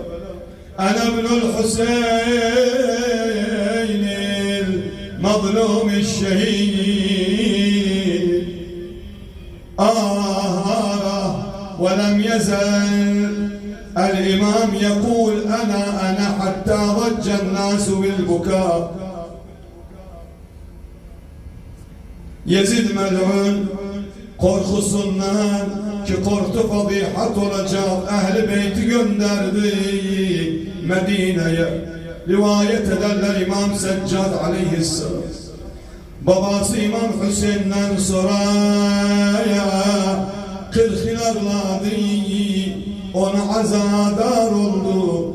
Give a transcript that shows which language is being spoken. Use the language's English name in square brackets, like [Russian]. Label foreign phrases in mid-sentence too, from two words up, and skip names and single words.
[Arabic] أنا ابن الحسين المظلوم الشهيد. ولم يزل الإمام يقول أنا حتى ضج الناس بالبكاء. [Turkish] Yezid mel'un korkusundan ki korktu fadihat olacak ehli beyti gönderdi Medine'ye. Rivayet ederler İmam Seccad aleyhisselam babası İmam Hüseyin'den sonra 40 yıl ağladı, ona azadar oldu.